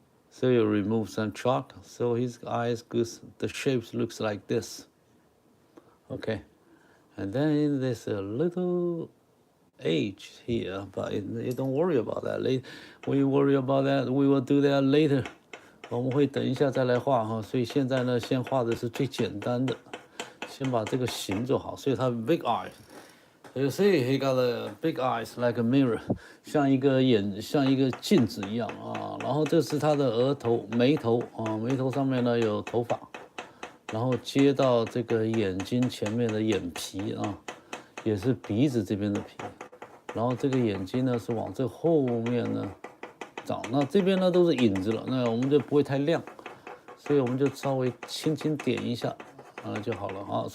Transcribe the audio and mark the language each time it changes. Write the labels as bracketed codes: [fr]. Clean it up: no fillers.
[en] So you remove some chalk, so his eyes goes, the shapes looks like this. Okay, and then there's a little edge here, but you don't worry about that. We worry about that, we will do that later. [zh] 我们会等一下再来画哈，所以现在呢，先画的是最简单的，先把这个形做好。所以它 [en] big eye. You see, he got a big eyes like a mirror， [zh] 像一个镜子一样啊。然后这是他的额头、眉头啊，眉头上面呢有头发，然后接到这个眼睛前面的眼皮啊，也是鼻子这边的皮。然后这个眼睛呢是往这后面呢照。那这边呢都是影子了，那我们就不会太亮，所以我们就稍微轻轻点一下，就好了啊。